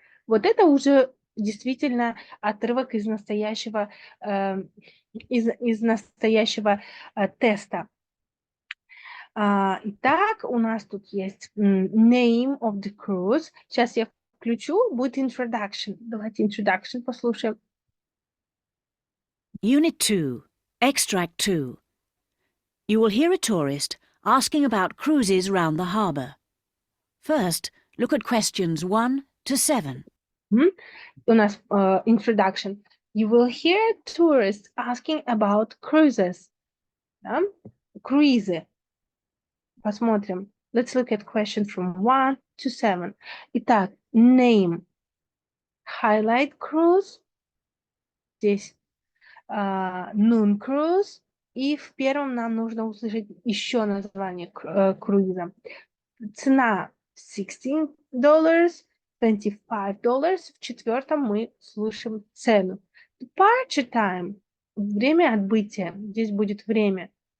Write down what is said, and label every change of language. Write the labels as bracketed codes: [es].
[ru] Вот это уже действительно отрывок из настоящего, из настоящего теста. Итак, у нас тут есть [en] name of the cruise. [ru] Сейчас я включу, будет introduction. Давайте introduction послушаем. [en] Unit 2, Extract 2. You will hear a tourist asking about cruises round the harbour. First, look at questions 1 to 7. [ru] У нас introduction. [en] You will hear tourists asking about cruises. [ru] Да? Круизы. Посмотрим. [en] Let's look at questions from 1 to 7. Итак, name. Highlight cruise. Здесь noon cruise. [ru] И в первом нам нужно услышать еще название круиза. Цена $16, $25. В четвертом мы слышим цену. [en] Departure time. [ru] Время отбытия. Здесь будет время.